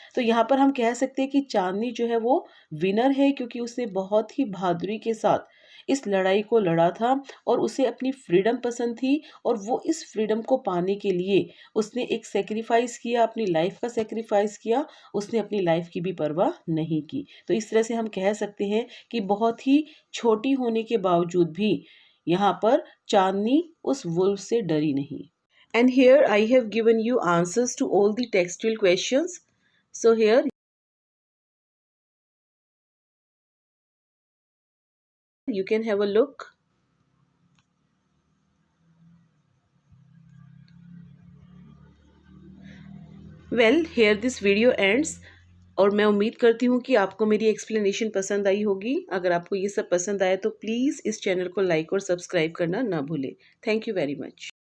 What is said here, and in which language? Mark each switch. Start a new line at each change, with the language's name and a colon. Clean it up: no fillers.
Hindi: तो यहाँ पर हम कह सकते हैं कि चांदनी जो है वो विनर है, क्योंकि उसने बहुत ही बहादुरी के साथ इस लड़ाई को लड़ा था और उसे अपनी फ्रीडम पसंद थी, और वो इस फ्रीडम को पाने के लिए उसने एक सेक्रीफाइस किया, अपनी लाइफ का सेक्रीफाइस किया, उसने अपनी लाइफ की भी परवाह नहीं की। तो इस तरह से हम कह सकते हैं कि बहुत ही छोटी होने के बावजूद भी यहाँ पर चांदनी उस वुल्फ से डरी नहीं।
English: And here I have given you answers to all the textual questions. So here you can have a look. Well, here this video ends.
Hindi: और मैं उम्मीद करती हूँ कि आपको मेरी एक्सप्लेनेशन पसंद आई होगी। अगर आपको ये सब पसंद आया तो प्लीज़ इस चैनल को लाइक और सब्सक्राइब करना ना भूलें।
English: Thank you very much.